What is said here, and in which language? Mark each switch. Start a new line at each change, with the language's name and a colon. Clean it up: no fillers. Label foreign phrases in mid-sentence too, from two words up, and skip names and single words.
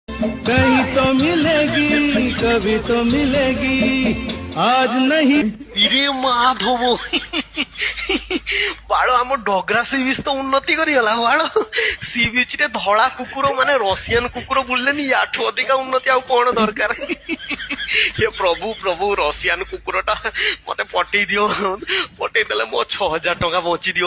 Hindi: कहीं तो मिलेगी कभी तो मिलेगी आज नहीं।
Odia: ଇରେ ମାଧବ ବାଳ ଆମ ଡଗରା
English: sea beach
Odia: ତ ଉନ୍ନତି କରିଗଲା ବାଳ।
English: sea beach
Odia: ରେ ଧଳା କୁକୁର ମାନେ ରସିଆନ କୁକୁର ବୁଲିଲେନି, ୟାଠୁ ଅଧିକା ଉନ୍ନତି ଆଉ କଣ ଦରକାର। ହେ ପ୍ରଭୁ ପ୍ରଭୁ, ରସିଆନ କୁକୁରଟା ମତେ ପଠେଇ ଦିଅ, ପଠେଇ ଦେଲେ ମୋ 6,000 ଟଙ୍କା ବଞ୍ଚିଦିଅ।